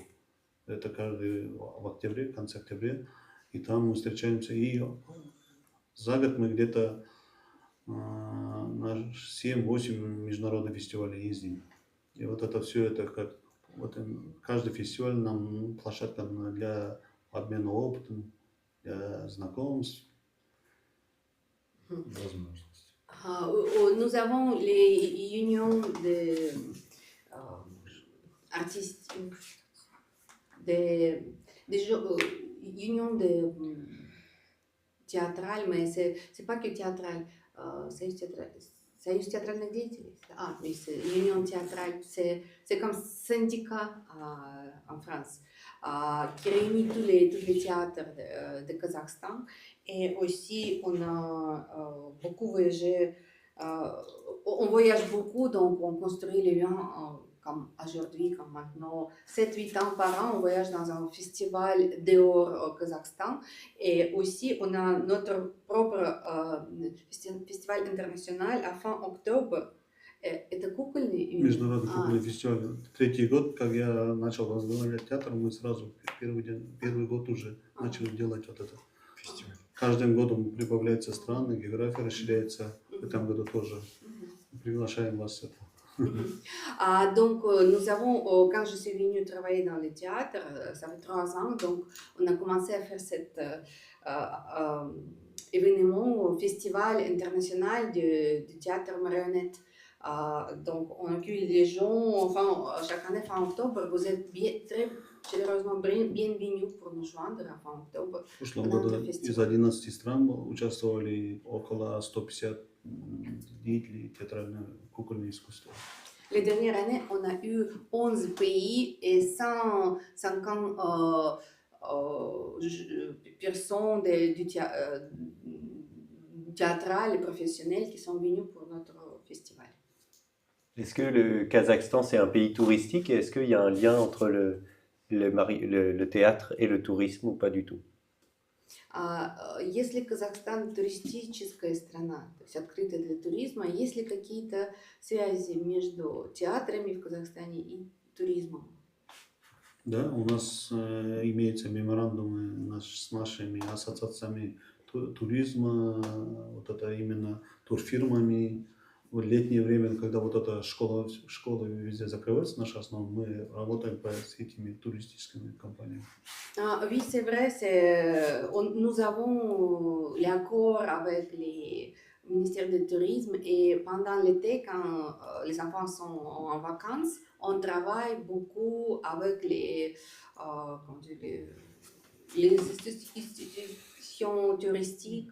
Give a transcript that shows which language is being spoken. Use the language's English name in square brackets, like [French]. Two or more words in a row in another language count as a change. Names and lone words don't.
[Russian] Это каждый в октябре, в конце октября, и там мы встречаемся, и за год мы где-то на 7-8 международных фестивалей ездим. И вот это все, это как вот каждый фестиваль нам площадка для обмена опытом, для знакомств. Возможность. [French] Nous avons les unions de artistes, unions de théâtrales, mais c'est pas que théâtral, [Russian] союз театральных деятелей. [French] Mais c'est union théâtrale, c'est comme syndicat en France, qui réunit tous les théâtres de Kazakhstan. Et aussi, on a beaucoup voyagé, on voyage beaucoup, donc on construit les liens comme aujourd'hui, comme maintenant. 7-8 ans par an, on voyage dans un festival dehors au Kazakhstan. Et aussi, on a notre propre festival international à fin octobre. [Russian] Это кукольный? Международный кукольный фестиваль. Третий год, как я начал возглавлять театр, мы сразу первый год уже начали делать вот это. Фестиваль. Каждым годом прибавляются страны, география расширяется. В этом году тоже приглашаем вас. [French] Donc, nous avons, quand je suis venue travailler dans le théâtre, ça fait 3 ans, donc on a commencé à faire cet événement, festival international de théâtre marionnette. Donc, on accueille les gens, enfin, chaque année, fin octobre, vous êtes très chaleureusement bienvenus pour nous joindre fin octobre. [Russian] В прошлом году из 11 стран участвовали около 150 деятелей театрально-кукольного искусства. [French] Les dernières années, on a eu 11 pays et 150 personnes du théâtral et professionnels qui sont venus pour notre festival. Est-ce que le Kazakhstan, c'est un pays touristique et est-ce qu'il y a un lien entre le théâtre et le tourisme ou pas du tout? [Russian] Если Казахстан туристическая страна, то есть открытая для туризма, есть ли какие-то связи между театрами в Казахстане и туризмом? Да, у нас имеются меморандумы с нашими ассоциациями туризма, вот это именно турфирмами. В летнее время, когда вот эта школа везде закрывается, наша основа, мы работаем с этими туристическими компаниями. [French] Oui, c'est vrai, nous avons l'accord avec les ministères du tourisme et pendant l'été, quand les enfants sont en vacances, on travaille beaucoup avec les institutions touristiques.